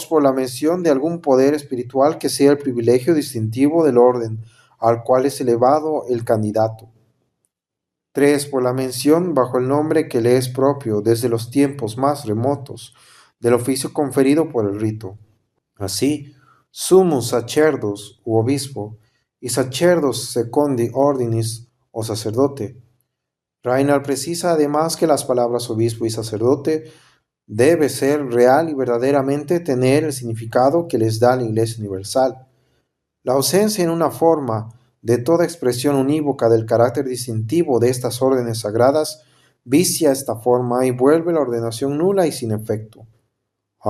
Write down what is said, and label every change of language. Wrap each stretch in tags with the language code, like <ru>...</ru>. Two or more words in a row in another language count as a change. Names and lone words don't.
<es>Por la mención de algún poder espiritual que sea el privilegio distintivo del orden al cual es elevado el candidato. 3. Por la mención bajo el nombre que le es propio desde los tiempos más remotos del oficio conferido por el rito. Así,</es> <la>sumus sacerdos</la> <es>u obispo y</es> <la>sacerdos secondi ordinis</la> <es>o sacerdote. Raynal precisa además que las palabras obispo y sacerdote debe ser real y verdaderamente tener el significado que les da la Iglesia Universal. La ausencia en una forma de toda expresión unívoca del carácter distintivo de estas órdenes sagradas vicia esta forma y vuelve la ordenación nula y sin efecto.</es>